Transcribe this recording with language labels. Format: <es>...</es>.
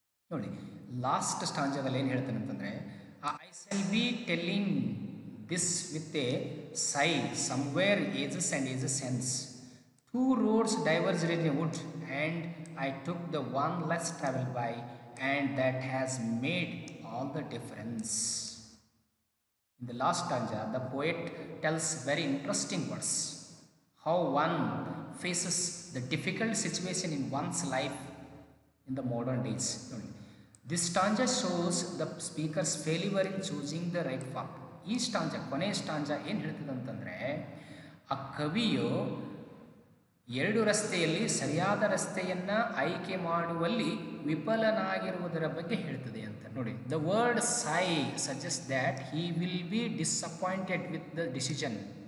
<kn>ನೋಡಿ, ಲಾಸ್ಟ್ ಸ್ಟಾಂಜಾದಲ್ಲಿ ಏನು ಹೇಳ್ತಾನೆ ಅಂತಂದರೆ,</kn> <en>I shall be telling this with a sigh somewhere ages and ages hence. 2 roads diverged in a wood and I took the one less traveled by, and that has made all the difference. In the last stanza, the poet tells very interesting words, how one faces the difficult situation in one's life in the modern days. This stanza shows the speaker's failure in choosing the right path.</en> <kn>ಈ ಸ್ಟಾಂಜಾ, ಕೊನೆಯ ಸ್ಟಾಂಜಾ ಏನು ಹೇಳ್ತದೆ ಅಂತಂದರೆ, ಆ ಕವಿಯು ಎರಡು ರಸ್ತೆಯಲ್ಲಿ ಸರಿಯಾದ ರಸ್ತೆಯನ್ನು ಆಯ್ಕೆ ಮಾಡುವಲ್ಲಿ ವಿಫಲನಾಗಿರುವುದರ ಬಗ್ಗೆ ಹೇಳ್ತದೆ ಅಂತ ನೋಡಿ.</kn> <en>The word sigh suggest that he will be disappointed with the decision.</en>